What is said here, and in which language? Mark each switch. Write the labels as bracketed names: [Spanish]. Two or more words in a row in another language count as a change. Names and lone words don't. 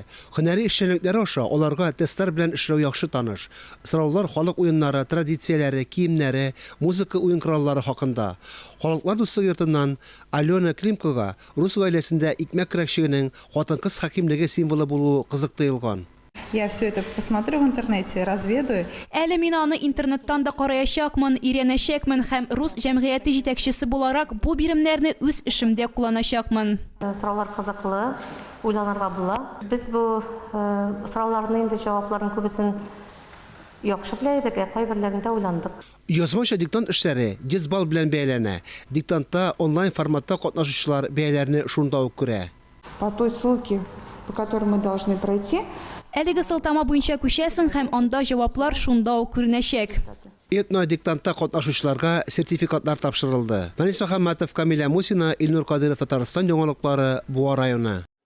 [Tatar] Һөнәри эшчәнлекләре аша аларга тестлар белән эшләү яхшы таныш. Сораулар халык уеннары, традицияләре, киемнәре, музыка уен кораллары хакында. Халыклар дуслыгы йортыннан Алена Климкова рус гаиләсендә икмәк көрәкчегенең хатын-кыз хакимлеге символы булуы кызык тоелган. [Russian] Я все это посмотрю в интернете, разведаю. [Tatar] Әле мин аны интернеттан да караячакмын, өйрәнәчәкмен һәм рус җәмгыяте җитәкчесе буларак бу биремнәрне үз эшемдә кулланачакмын. Сораулар кызыклы, уйланырга була. Без бу сорауларның инде җавапларын күбесен яхшы белә идек, кайберләрендә уйландык. Язмаша диктант эшләре 100 балл белән бәяләнә. Диктантта онлайн форматта катнашучылар бәяләрне шунда ук күрә. [Russian] По той ссылке, по которой мы должны пройти. [Tatar] Әлеге сылтама буенча күчәсең һәм анда җаваплар шунда ук күренәчәк. Этно диктантта катнашучыларга сертификатлар тапшырылды. Фәнис Мөхәммәтов, Камилә Мусина, Илнур Кадыров, Татарстан яңалыклары, Буа районы.